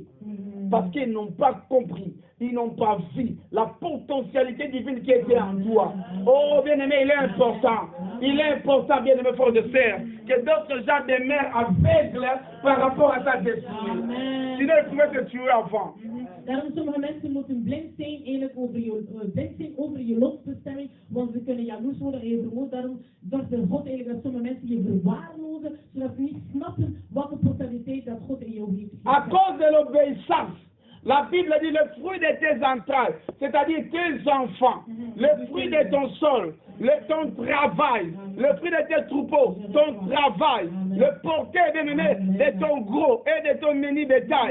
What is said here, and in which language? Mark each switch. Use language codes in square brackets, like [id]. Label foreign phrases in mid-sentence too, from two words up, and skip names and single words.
[fr] Parce qu'ils n'ont pas compris, ils n'ont pas vu la potentialité divine qui était en toi. Oh, bien-aimé, il est important. Il est important, bien-aimé, frère de sœur, que d'autres gens demeurent aveugles par rapport à ta destinée. Sinon, ils pouvaient te tuer avant. [nl] Daarom sommige mensen moeten blind zijn, eigenlijk over je lotbestemming, want ze kunnen jaloers worden en je vermoedt. Daarom zorgt er God eigenlijk dat sommige mensen je verwaarlozen, zodat ze niet snappen welke potentialiteit dat God in jou heeft. [fr] À cause de l'obéissance, la Bible dit le fruit de tes entrailles, c'est-à-dire tes enfants, le fruit de ton sol, ton travail, le fruit de tes troupeaux, ton travail, le porteur de ton gros et de ton mini bétail.